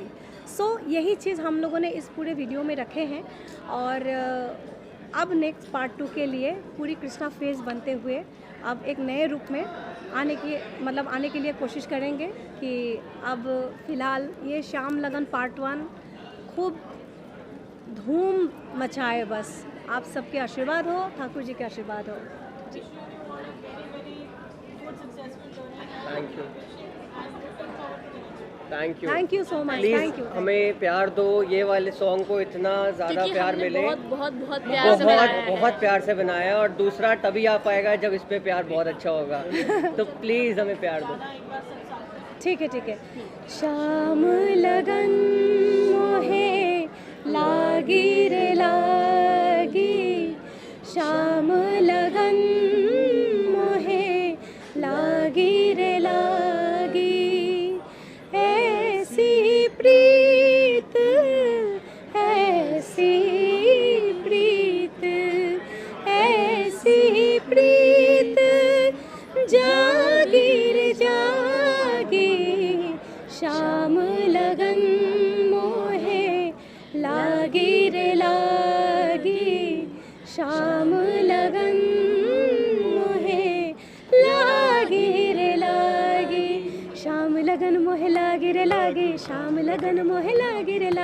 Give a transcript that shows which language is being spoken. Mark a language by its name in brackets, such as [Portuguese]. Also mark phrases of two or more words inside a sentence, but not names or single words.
[Hindi] सो यही चीज़ हम लोगों ने इस पूरे वीडियो में रखे हैं, और अब [English] next part [Hindi] 2 के लिए पूरी कृष्णा फेस बनते हुए अब एक नए रूप में आने के लिए कोशिश करेंगे कि अब फ़िलहाल ये श्याम लगन पार्ट 1 खूब धूम मचाए। बस आप सबके आशीर्वाद हो, ठाकुर जी के आशीर्वाद हो जी। [English] thank you so much, thank you. [Hindi] हमें प्यार दो, ये वाले सॉन्ग को इतना ज़्यादा प्यार मिले, बहुत प्यार से बनाया, और दूसरा तभी आ पाएगा जब इस पे प्यार बहुत अच्छा होगा। तो प्लीज़ हमें प्यार दो। ठीक है। श्याम लगन मोहे लागी रे लागी, श्याम लगन मोहे लागी रे लागी, ऐसी प्रीत ऐसी प्रीत ऐसी प्रीत जागी रे जागी, श्याम लगन मोहे लागी रे लागी, श्याम लगन मोहे लागी रे लागी, श्याम लगन मोहे लागी लागे रे लागे, शाम लगन मोहे लागे रे